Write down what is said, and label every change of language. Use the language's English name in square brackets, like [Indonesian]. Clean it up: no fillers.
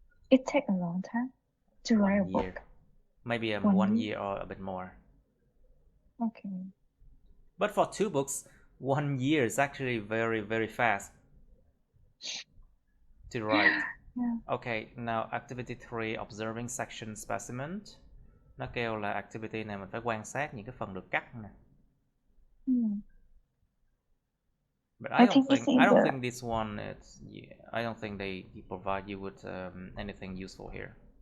[English] It takes a long time to write a book. Maybe 1 year or a bit more. Okay. But for two books, 1 year is actually very, very fast to write. Yeah. Okay, now activity 3, observing section specimen. [Vietnamese] Nó kêu là activity này mình phải quan sát những cái phần được cắt nè. [English] But I don't think this one I don't think they provide you with anything useful here.